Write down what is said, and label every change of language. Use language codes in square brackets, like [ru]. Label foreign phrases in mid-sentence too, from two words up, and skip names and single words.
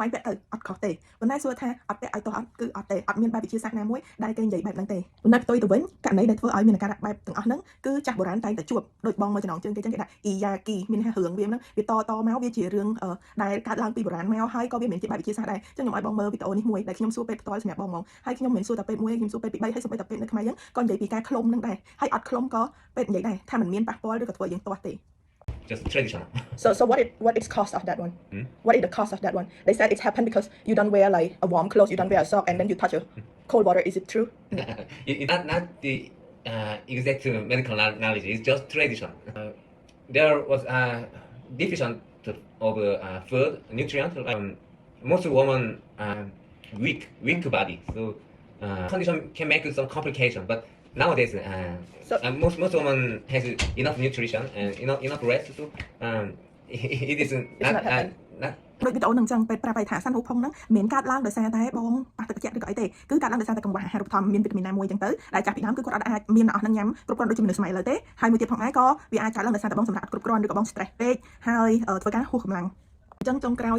[km] ងពាក់ទៅអត់ខុសទេប៉ុន្តែសួរថាអត់ពាក់ឲ្យទាស់អត់គឺអត់ទេអត់មានបែបវិទ្យាសាស្ត្រណាមួយដែលគេនិយាយបែបហ្នឹងទេប៉ុន្តែផ្ទុយទៅវិញករណីដែលធ្វើឲ្យមានអាការៈបែបទាំងអស់ហ្នឹងគឺចាស់បុរាណតែងតែជួបដូចបងមកចំណងជើងគេចឹងគេដាក់អ៊ីយ៉ាគីមានថារឿងវាហ្នឹងវាតមកវាជារឿងដែលកើតឡើងពីបុរាណមកហើយក៏វាមានជាបែបវិទ្យាសាស្ត្រដែរចឹងខ្ញុំឲ្យបងមើលវីដេអូនេះមួយដែលខ្ញុំសួរពេទ្យផ្ទាល់សម្រាប់បងហ្មងហើយខ្ញុំមិនសួរតែពេទ្យមួយខ្ញុំសួរពេទ្យពី3ហើយសូម្បីតែពេទ្យនៅខ្មែរយើងក៏និយាយពីការឃ្លុំហ្នឹងដែរហើយអត់ឃ្លុំក៏ពេទ្យនិយាយដែរថាมันមានប៉ះពាល់ឬក៏ធ្វើឲ្យយើងទាស់ទេ [en] just traditional. So what is cost of that one? Hmm? What is the cost of that one? They said it's happened because you don't wear like a warm clothes, you don't wear a sock, and then you touch a cold water. Is it true? It's not the exact medical knowledge. It's just tradition. There was a deficient of food nutrient. Most women weak body, so condition can make some complication. But nowadays, most women has enough nutrition and enough rest, so it is not. [km] ដូចវីដេអូហ្នឹងចឹងពេទ្យប្រាប់ឲ្យថាសាន់ហ៊ូផុងហ្នឹងមិនកើតឡើងដោយសារតែបងប៉ះទឹកត្រជាក់ឬក៏អីទេគឺកើតឡើងដោយសារតែកង្វះអាហារូបត្ថម្ភមានវីតាមីនណាមួយចឹងទៅដែលចាស់ពីដើមគឺគាត់អត់អាចមានអស់ ហ្នឹងញ៉ាំគ្រប់គ្រាន់ដូចជាមនុស្សសម័យឥឡូវទេហើយមួយទៀតផងដែរក៏វាអាចកើតឡើងដោយសារតែបងសម្រាប់គ្រប់គ្រាន់ឬក៏បង stress ពេកហើយធ្វើការហួសកម្លាំងអញ្ចឹងចុងក្រោយ